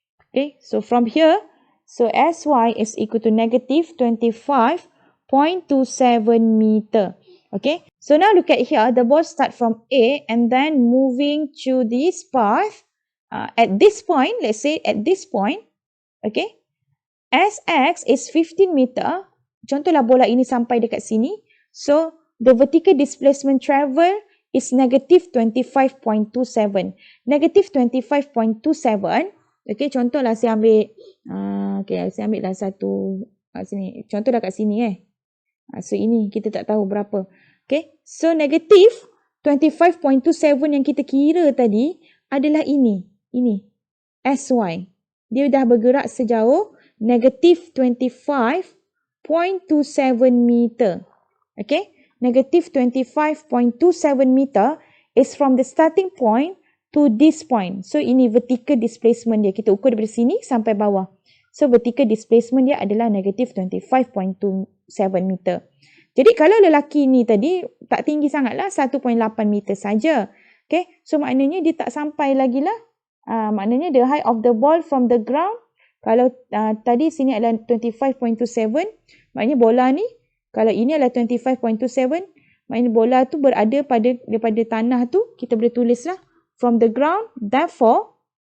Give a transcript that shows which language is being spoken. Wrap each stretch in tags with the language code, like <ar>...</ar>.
<en>Okay, so from here, so Sy is equal to negative 25.27 meter. Okay, so now look at here, the ball start from A and then moving to this path. At this point, let's say at this point, okay, Sx is 15 meter.</en> <ms>Contohlah bola ini sampai dekat sini.</ms> <en>So, the vertical displacement travel is negative 25.27.</en> <ms>Negative 25.27. Okay, contohlah saya ambil, okay, saya ambil lah satu kat sini. Contohlah kat sini So, ini kita tak tahu berapa. Okay, so negative 25.27 yang kita kira tadi adalah ini. Ini, Sy. Dia dah bergerak sejauh negative 25.27 meter.</ms> <en>Okay, negative 25.27 meter is from the starting point to this point.</en> <ms>So, ini vertical displacement dia. Kita ukur dari sini sampai bawah. So, vertical displacement dia adalah negative 25.27 meter. Jadi, kalau lelaki ni tadi tak tinggi sangat lah, 1.8 meter saja. Okay, so maknanya dia tak sampai lagi lah. Maknanya</ms> <en>the height of the ball from the ground,</en> <ms>kalau tadi sini adalah 25.27, maknanya bola ni, kalau ini adalah 25.27, maknanya bola tu berada daripada tanah tu, kita boleh tulis lah,</ms> <en>from the ground, therefore,</en>